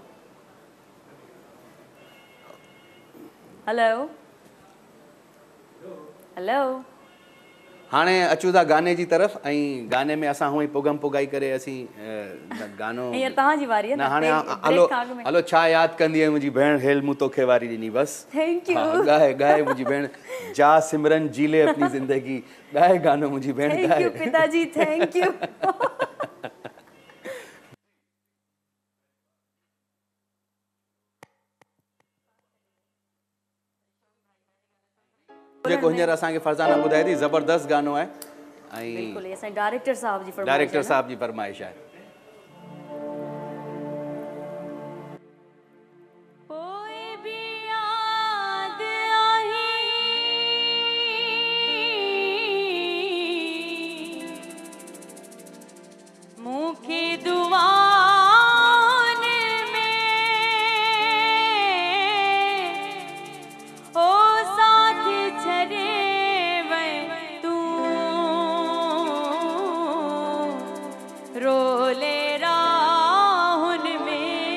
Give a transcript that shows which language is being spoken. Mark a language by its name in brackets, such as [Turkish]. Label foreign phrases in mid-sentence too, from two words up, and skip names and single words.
[English] hello hello, [Sindhi] हाणे अचूं था गाने जी तरफ़, ऐं गाने में असां हूअं ई पुगम पुगाई करे असीं गानो, हींअर तव्हांजी वारी आहे न न, हाणे ब्रेक खां अॻु में। हलो छा यादि कंदी आहे मुंहिंजी भेण, हेल मूं तोखे वारी ॾिनी बस। [English] thank you. [Sindhi] ॻाए मुंहिंजी भेण, [Hindi] जा सिमरन जी ले अपनी ज़िंदगी, [Sindhi] ॻाए गानो मुंहिंजी भेण, [English] thank you पिताजी, thank you. [Sindhi] जेको हींअर असांखे फरज़ाना ॿुधाए थी, ज़बरदस्त गानो आहे, ऐं बिल्कुलु ये असांजे डायरेक्टर साहब जी फरमाइश आहे डायरेक्टर न। साहब जी फरमाइश आहे। [Hindi] कोई भी याद आई [Punjabi] मुखी दुआन में, ओ साथ छड़े वे तू रोले राहुन में।